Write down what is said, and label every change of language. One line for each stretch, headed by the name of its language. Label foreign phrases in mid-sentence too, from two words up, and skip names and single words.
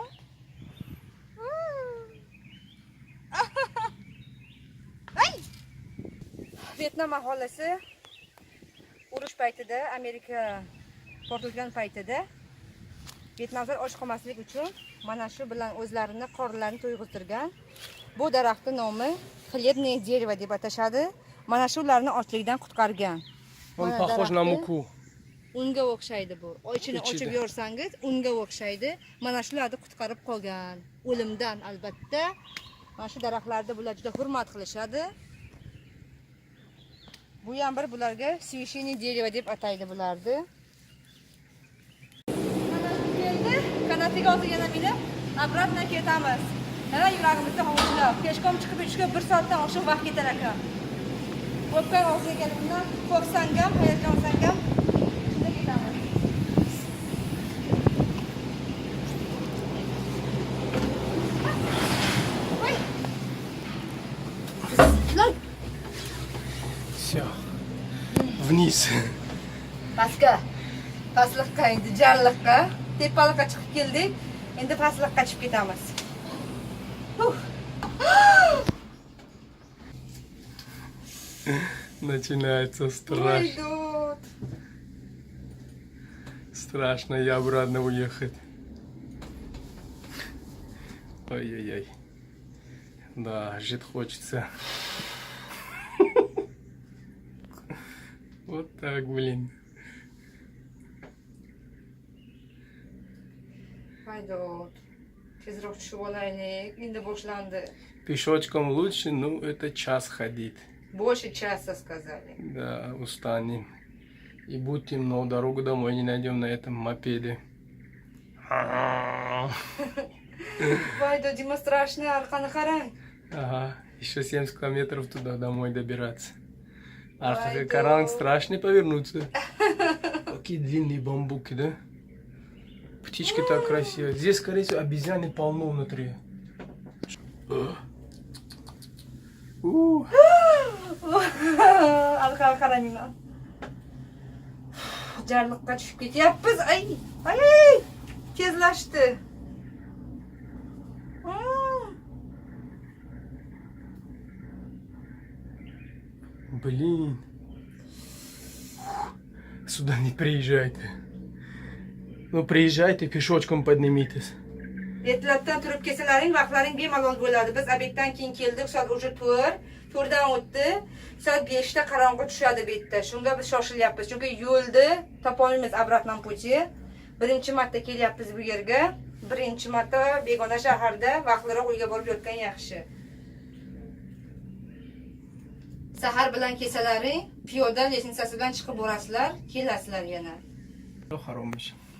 Uzbek: Ay! Vyetnam aholisi urush paytida, Amerika portlagan paytida Vyetnamlar och qolmaslik uchun mana shu bilan o'zlarini qorlarini to'yg'iztirgan. Bu daraxtning nomi
Russian: хлебное дерево
Uzbek: deb atashadi. Mana shu ularni ochlikdan qutqargan.
Russian: Он похож на муку.
Uzbek: unga o'xshaydi bu. Ichini ochib İçida. yorsangiz, unga o'xshaydi. Mana shularni qutqarib qolgan. O'limdan albatta. Mana shu daraxtlarda bular juda hurmat qilishadi. Bu ham bir bularga
Russian: священное дерево
Uzbek: deb ataydi bularni. Keldi, kanatiga o'tirgan mina, обратно ketamiz. Mana yuragimizda hovuchlab, peshkom chiqib yurishga 1 soatdan oshiq vaqt ketar ekan. O'pgan og'ziga kelganimdan qo'rqsangam, hayajonlansangam, shunda ketamiz. Voy. Bismillah.
Russian: Все. Вниз.
Uzbek: Pastlikqa endi jarliqqa, tepalikqa chiqib keldik. Endi pastlikqa chiqib ketamiz.
Russian: Начинается страшно.
Uzbek: Voydod.
Russian: Страшно и обратно уехать. Ой-ой-ой. Да, жить хочется. Вот так, блин.
Uzbek: Voydod. Tezroq tushib olaylik. Endi boshlandi.
Russian: Пешочком лучше, ну это час ходить. Больше часа сказали. Да, устанем. И будем, но дорогу домой не найдем на этом мопеде.
Uzbek: Voydod, Dima страшно, arqani qarang.
Russian: Ага, еще 70 километров туда домой добираться. Ой,
Uzbek: Каранг
Russian: да. страшно повернуться. Какие длинные бамбуки, да? Птички так красивые. Здесь, скорее всего, обезьяны полно внутри.
Uzbek: Arqaga qarayman. Jarliqqa tushib ketyapmiz. Ay, ay, tezlashdi.
Russian: Блин. Сюда не приезжайте. Ну, приезжайте, пешочком поднимитесь.
Uzbek: Ertalabdan turib kelsalaring, vaqtlaring bemalol bo'ladi. Biz obyektdan keyin keldik, soat уже 4. 4dan o'tdi. Soat 5 da qorong'i tushadi bu yerda. Shunga biz shoshilyapmiz. Chunki yo'lda topolmaymiz
Russian: обратном пути.
Uzbek: Birinchi marta kelyapmiz bu yerga. Birinchi marta begona shaharda vaqtliroq uyga borib yotgan yaxshi. Sahar bilan kelsalaring, piyoda lestnitsasi bilan chiqib borasizlar, kelasizlar yana. Harom ish.